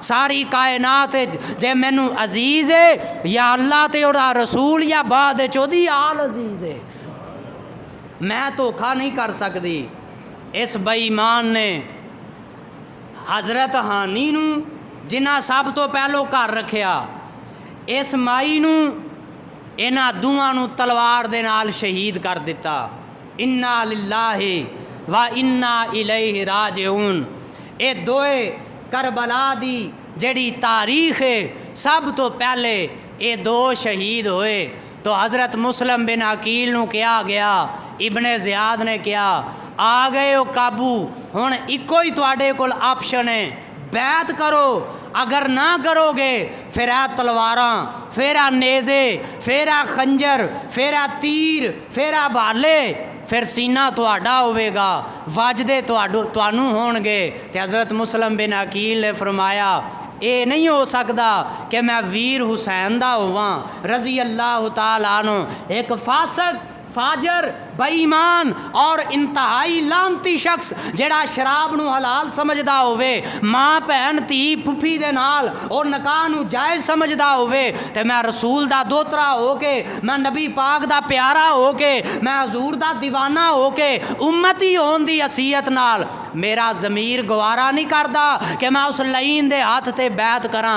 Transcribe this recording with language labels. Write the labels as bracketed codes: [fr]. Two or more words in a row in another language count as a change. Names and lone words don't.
[pa] ساری کائنات جے مینوں عزیز ہے یا اللہ تے اوہدا رسول یا بعد چودھی آل عزیز ہے، میں دھوکا نہیں کر سکتی. اس بے ایمان نے حضرت ہانی نوں جنہاں سب تو پہلوں گھر رکھیا، اس مائی نوں انہاں دوہاں نوں تلوار دے نال شہید کر دتا. [ar] إنا لله وإنا إليه راجعون. [pa] یہ دوئے کربلا دی جڑی تاریخ ہے، سب تو پہلے یہ دو شہید ہوئے. تو حضرت مسلم بن عقیل نوں کہا گیا، ابن زیاد نے کہا آ گئے ہو قابو، ہن اکو ہی تہاڈے کول آپشن ہے، بیعت کرو، اگر نہ کرو گے فیر آ تلواراں، فیر آ نیزے، فیر آ خنجر، فیر آ تیر، فیر آ بھالے، فیر سینہ تہاڈا ہووے گا، وجدے تہانوں ہونگے. تے حضرت مسلم بن عقیل نے فرمایا یہ نہیں ہو سکتا کہ میں ویر حسین دا ہوواں [ar] رضي الله تعالى عنه. [pa] ایک فاسق فاجر بے ایمان اور انتہائی لعنتی شخص جیڑا شراب نوں حلال سمجھدا ہووے، ماں بھین دھی پھپھی دے نال اور نکاح نوں جائز سمجھدا ہووے، تے میں رسول دا دوترا ہو کے، میں نبی پاک دا پیارا ہو کے، میں حضور دا دیوانہ ہو کے امتی ہونے دی حیثیت نال میرا ضمیر گوارا نہیں کردا کہ میں اس لعین دے ہاتھ تے بیعت کراں.